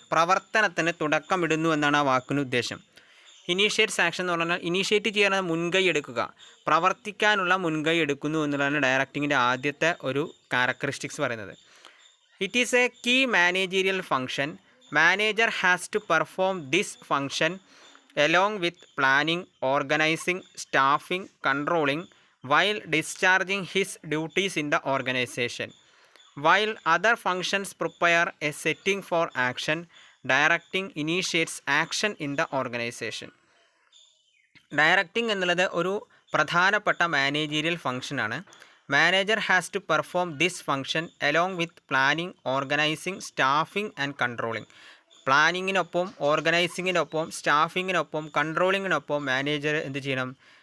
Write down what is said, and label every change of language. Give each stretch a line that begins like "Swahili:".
Malayalam: പ്രവർത്തനത്തിന് തുടക്കമിടുന്നു എന്നാണ് ആ വാക്കിന് ഉദ്ദേശം. ഇനീഷ്യേറ്റ്സ് ആക്ഷൻ എന്ന് പറഞ്ഞാൽ ഇനീഷ്യേറ്റ് ചെയ്യാൻ മുൻകൈ എടുക്കുക, പ്രവർത്തിക്കാനുള്ള മുൻകൈ എടുക്കുന്നു എന്നുള്ളതാണ് ഡയറക്റ്റിങ്ങിൻ്റെ ആദ്യത്തെ ഒരു ക്യാരക്ടറിസ്റ്റിക്സ് പറയുന്നത്.
English: It is a key managerial function. Manager has to perform this function along with planning, organising, staffing, controlling while discharging his duties in the organization. While other functions prepare a setting for action, directing initiates action in the organization.
Malayalam: Directing എന്നുള്ളത് ഒരു പ്രധാനപ്പെട്ട managerial ഫംഗ്ഷനാണ്.
English: Manager has to perform this function along with planning, organising, staffing and controlling.
Malayalam: പ്ലാനിങ്ങിനൊപ്പം, ഓർഗനൈസിങ്ങിനൊപ്പം, സ്റ്റാഫിങ്ങിനൊപ്പം, കൺട്രോളിങ്ങിനൊപ്പം manager എന്ത് ചെയ്യണം?